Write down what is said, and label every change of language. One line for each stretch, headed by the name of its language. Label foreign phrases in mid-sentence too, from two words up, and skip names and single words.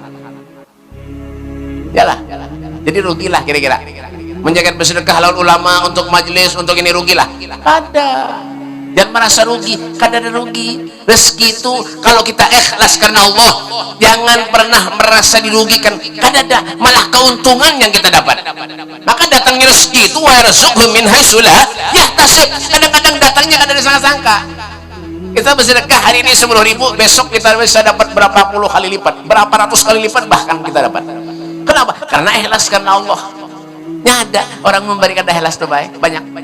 Indonesian: Yalah, jadi rugilah kira-kira menjaga bersedekah lawan ulama untuk majelis, untuk ini rugilah. Ada Jangan merasa rugi, kada ada rugi. Rezeki itu kalau kita ikhlas karena Allah, jangan pernah merasa dirugikan.
Banjar: Kada ada,
Indonesian: malah keuntungan yang kita dapat. Maka datangnya rezeki itu
Arabic: ويرزقه من حيث لا يحتسب.
Indonesian: Kadang-kadang datangnya kada disangka-sangka. Kita bersedekah hari ini 10.000, besok kita bisa dapat berapa puluh kali lipat, berapa ratus kali lipat bahkan kita dapat. Kenapa? Karena ikhlas karena Allah. Nyada orang memberikan ikhlas tuh baik, banyak.